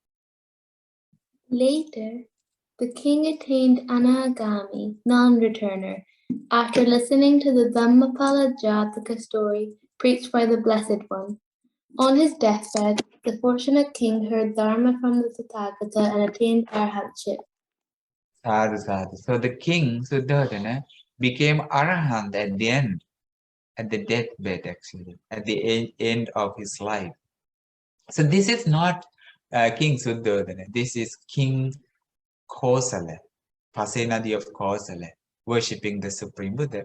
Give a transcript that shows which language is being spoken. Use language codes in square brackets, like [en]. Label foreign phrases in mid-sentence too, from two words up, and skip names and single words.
[en] Later, the king attained Anagami, non-returner, after listening to the Dhammapala Jataka story preached by the Blessed One. On his deathbed, the fortunate king heard Dharma from the Tathagata and attained arhatship. [pi] Sadhu, sadhu. [en] So the king, Suddhodana, became Arahant at the end, at the deathbed actually, at the end of his life. So this is not King Suddhodana, this is King Kosala, Pasenadi of Kosala, worshipping the Supreme Buddha.